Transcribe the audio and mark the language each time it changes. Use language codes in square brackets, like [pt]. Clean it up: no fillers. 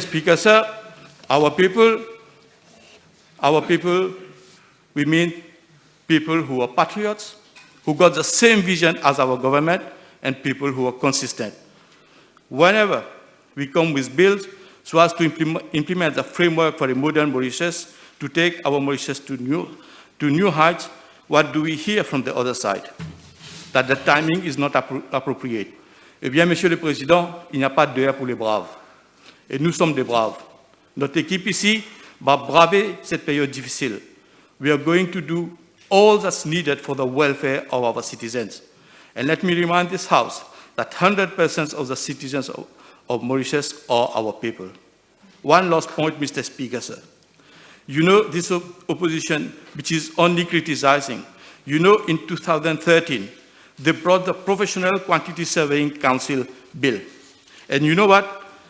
[en] Speaker, sir, our people, we mean people who are patriots, who got the same vision as our government, and people who are consistent. Whenever we come with bills so as to implement the framework for a modern Mauritius, to take our Mauritius to new heights, what do we hear from the other side? That the timing is not appropriate. [fr] Eh bien, Monsieur le Président, il n'y a pas d'heure pour les braves. Et nous sommes des braves. Notre équipe ici va braver cette période difficile. [en] We are going to do all that's needed for the welfare of our citizens. And let me remind this House that 100% of the citizens of Mauritius are our people. One last point, Mr. Speaker, sir. You know, this opposition, which is only criticizing, you know, in 2013, they brought the Professional Quantity Surveying Council bill. And you know what?